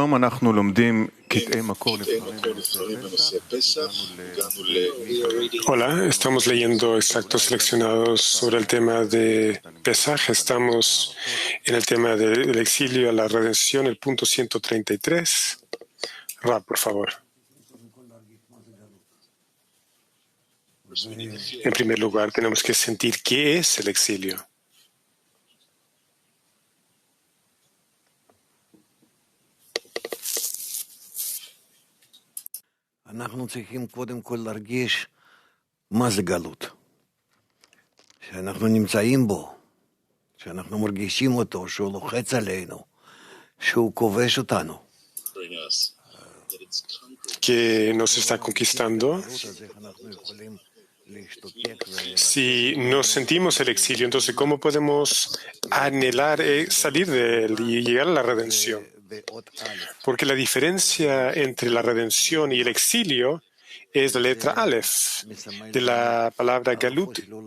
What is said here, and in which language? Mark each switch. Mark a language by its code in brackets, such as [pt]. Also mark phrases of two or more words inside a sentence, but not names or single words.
[es] Hola, estamos leyendo extractos seleccionados sobre el tema de Pesaj. Estamos en el tema del exilio a la redención, el punto 133. Rab, por favor. En primer lugar, tenemos que sentir qué es el exilio. [he] אנחנו צריכים קודם כל להרגיש מה זה גלות. שאנחנו נמצאים בו, שאנחנו מרגישים אותו, שהוא לוחץ עלינו, שהוא כובש אותנו. [es] Que nos está conquistando. Si no sentimos el exilio, entonces ¿cómo podemos anhelar salir de él y llegar a la redención? Porque la diferencia entre la redención y el exilio es la letra Aleph de la palabra Galut.